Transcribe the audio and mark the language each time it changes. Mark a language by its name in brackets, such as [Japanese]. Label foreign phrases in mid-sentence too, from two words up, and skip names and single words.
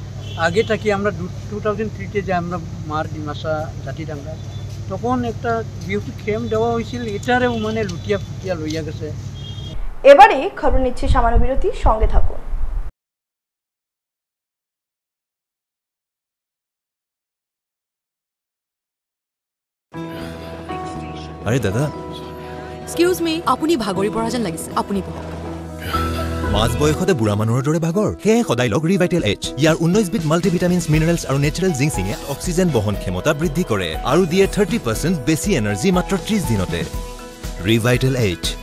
[Bangla] আগে থাকি আমরা 2003-তে যে আমরা মার ডিমাসা জাতিডাঙ্গা, তখন একটা বিউটি ক্যাম্প দেওয়া হয়েছিল, এটারেও মানে লুটিয়া ফুটিয়া লইয়া গেছে। এবারে খবর নিচ্ছি সামান্য বিরতি, সঙ্গে থাকুন। [Assamese] আরে দাদা, [English] excuse me, [Assamese] আপুনি ভাগৰি পৰা যেন লাগিছে, আপুনি বহক। মাছ বয়সতে বুঢ়া মানুহৰ দৰে ভাগৰ, সেয়ে সদায় লগ ৰিভাইটেল এইচ। ইয়াৰ 19বিধ মাল্টিভিটামিনছ, মিনাৰেলছ আৰু নেচাৰেল জিংচিঙে অক্সিজেন বহন ক্ষমতা বৃদ্ধি কৰে আৰু দিয়ে 30% বেছি এনাৰ্জি মাত্ৰ 30 দিনতে। ৰিভাইটেল এইচ।